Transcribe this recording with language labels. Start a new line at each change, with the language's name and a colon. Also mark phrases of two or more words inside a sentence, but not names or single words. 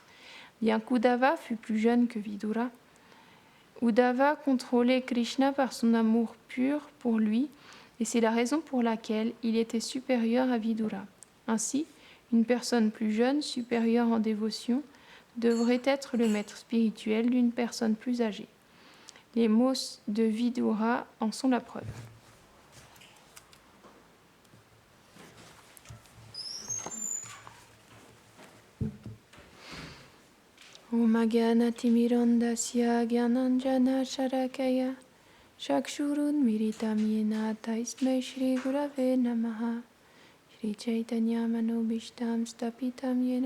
French: Bien qu'Uddhava fût plus jeune que Vidura, Uddhava contrôlait Krishna par son amour pur pour lui, et c'est la raison pour laquelle il était supérieur à Vidura. Ainsi, une personne plus jeune, supérieure en dévotion, devrait être le maître spirituel d'une personne plus âgée. Les mots de Vidura en sont la preuve.
Sanskrit: Om Agyanatimirandasya Gyananjana Sharakaya Shakshurun Miritam Yena Taismai Shri Gurave Namaha Shri Chaitanya Manobishtam Stapitam Yena